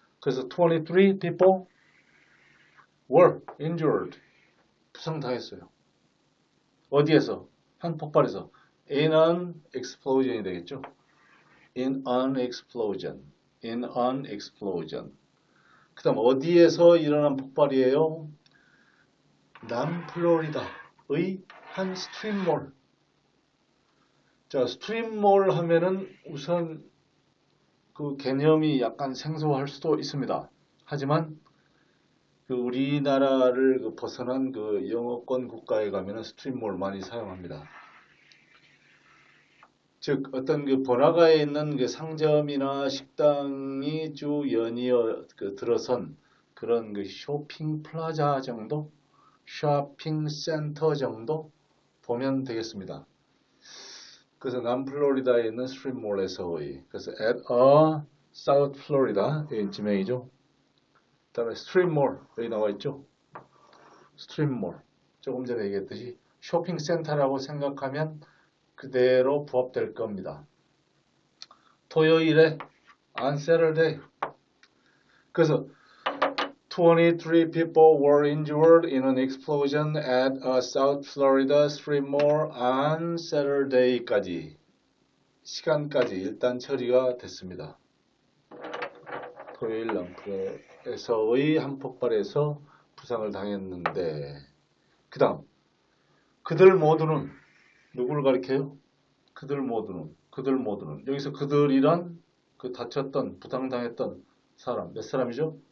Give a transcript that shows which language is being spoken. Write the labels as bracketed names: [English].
[Korean] 그래서 [English] 23 people were injured. [Korean] 부상당했어요. 어디에서? 한 폭발에서. [English] In an explosion이 [Korean] 되겠죠. [English] In an explosion. In an explosion. [Korean] 그 다음 어디에서 일어난 폭발이에요? 남플로리다의 한 스트림몰. 자, 스트림몰 하면은 우선 그 개념이 약간 생소할 수도 있습니다. 하지만 그 우리나라를 그 벗어난 그 영어권 국가에 가면은 스트림몰 많이 사용합니다. 즉 어떤 그 번화가에 있는 그 상점이나 식당이 쭉 연이어 그 들어선 그런 그 쇼핑 플라자 정도, 쇼핑 센터 정도 보면 되겠습니다. 그래서 남플로리다에 있는 스트림몰에서의 그래서 [English] at a South Florida [Korean] 여기 지명이죠. 그다음에 스트림몰 여기 나와 있죠. 스트림몰 조금 전에 얘기했듯이 쇼핑센터라고 생각하면 그대로 부합될 겁니다. 토요일에 [English] on Saturday. [Korean] 그래서 [English] 23 people were injured in an explosion at a South Florida strip mall on Saturday까지 [Korean] 시간까지 일단 처리가 됐습니다. 토요일 랑프에서의 한 폭발에서 부상을 당했는데 그 다음 그들 모두는 누구를 가리켜요? 그들 모두는 여기서 그들이란 그 다쳤던 부상당했던 사람 몇 사람이죠?